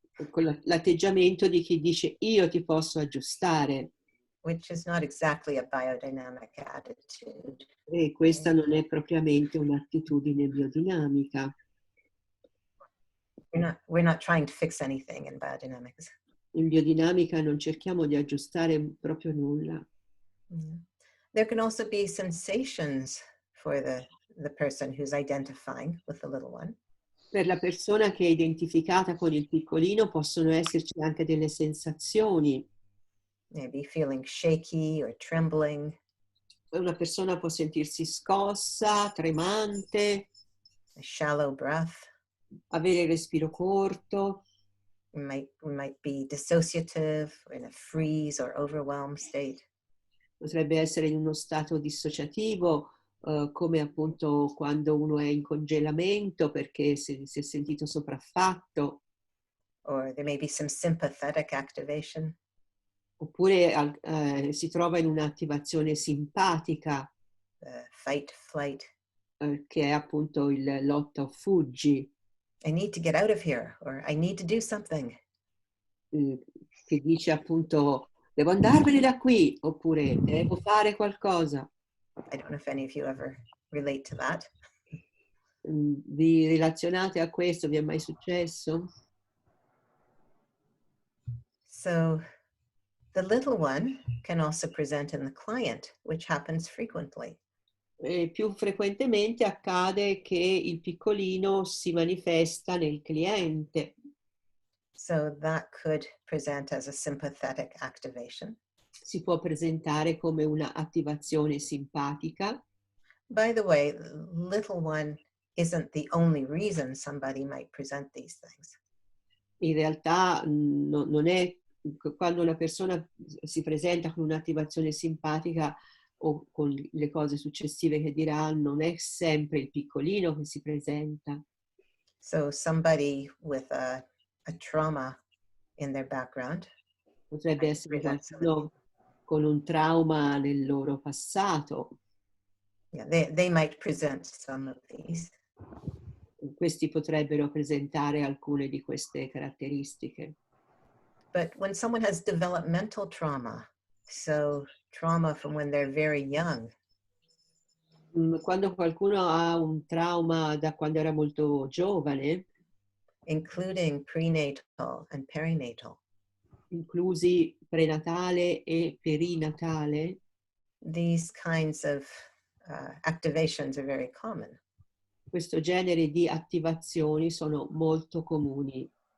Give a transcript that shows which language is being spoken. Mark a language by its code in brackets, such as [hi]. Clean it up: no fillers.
[it] con l'atteggiamento di chi dice io ti posso aggiustare, [en] which is not exactly a biodynamic attitude. [it] e questa non è propriamente un'attitudine biodinamica. [en] We're not trying to fix anything in biodynamics. [it] In biodinamica non cerchiamo di aggiustare proprio nulla. [en] There can also be sensations for the person who's identifying with the little one. [it] Per la persona che è identificata con il piccolino possono esserci anche delle sensazioni. [en] Maybe feeling shaky or trembling. [it] Una persona può sentirsi scossa, tremante, [en] A shallow breath. [it] avere il respiro corto. [en] We might be dissociative or in a freeze or overwhelmed state. [it] Potrebbe essere in uno stato dissociativo, come appunto quando uno è in congelamento perché si è sentito sopraffatto. [en] Or there may be some sympathetic activation. [it] Oppure si trova in un'attivazione simpatica, [en] Fight, flight. [it] che è appunto il lotta o fuggi, [en] I need to get out of here, or I need to do something. [it] che dice appunto devo andarmene da qui, oppure devo fare qualcosa. [en] I don't know if any of you ever relate to that. [it] Vi relazionate a questo? Vi è mai successo? So [en] The little one can also present in the client, which happens frequently. [it] E più frequentemente accade che il piccolino si manifesta nel cliente. [en] So that could present as a sympathetic activation. [it] Si può presentare come una attivazione simpatica. [en] By the way, little one isn't the only reason somebody might present these things. [it] In realtà non è quando una persona si presenta con un'attivazione simpatica o con le cose successive che dirà, non è sempre il piccolino che si presenta. [en] So somebody with a trauma in their background [it] Potrebbe [en] might [it] essere [en] present some of [it] qualcuno con un trauma nel loro passato. [en] Yeah, they might present some of these. [it] Questi potrebbero presentare alcune di queste caratteristiche. [en] But when someone has developmental trauma, so trauma from when they're very young, [it] Quando qualcuno ha un trauma da quando era molto giovane, [en] including prenatal and perinatal, [it] inclusi prenatale e perinatale, [en] these kinds of activations are very common. [it] questo genere di attivazioni sono molto comuni.